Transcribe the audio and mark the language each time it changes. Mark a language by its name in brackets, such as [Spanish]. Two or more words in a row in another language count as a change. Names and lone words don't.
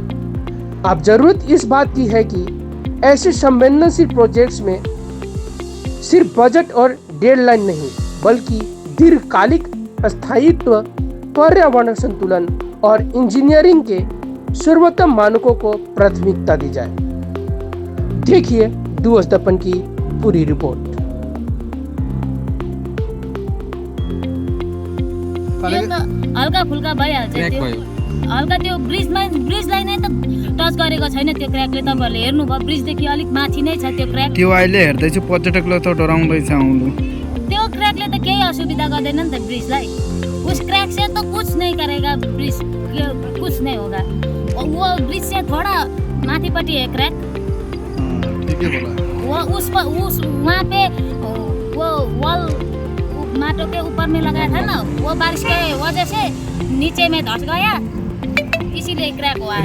[Hindi] अब जरूरत इस बात की है कि ऐसे संवेदनशील प्रोजेक्ट्स में सिर्फ बजट और डेडलाइन नहीं बल्कि दीर्घकालिक स्थायित्व, पर्यावरण संतुलन और इंजीनियरिंग के सर्वोत्तम मानकों को प्राथमिकता दी जाए। देखिए डुवर्स दर्पण की पूरी रिपोर्ट। [Nepali] हल्का फुल्का भइहाल्छ त्यो हल्का त्यो ब्रिजलाई नै त टच गरेको छैन त्यो क्र्याकले। तपाईहरुले हेर्नुभयो ब्रिजदेखि अलिक माथि नै छ त्यो क्र्याक। त्यो अहिले हेर्दै चाहिँ पर्यटकलाई त डराउँदैछ आउनु। त्यो क्र्याकले त केही असुविधा गर्दैन नि त ब्रिजलाई। [Hindi] उस क्रैक से तो कुछ नहीं करेगा ब्रिज, कुछ नहीं होगा। और वो ब्रिज से थोड़ा माथीपट्टि है क्रैक। वो उस वहाँ पे वो वॉल माटो के ऊपर में लगाया था ना, वो बारिश के वजह से नीचे में धस गया, इसीलिए क्रैक हुआ है।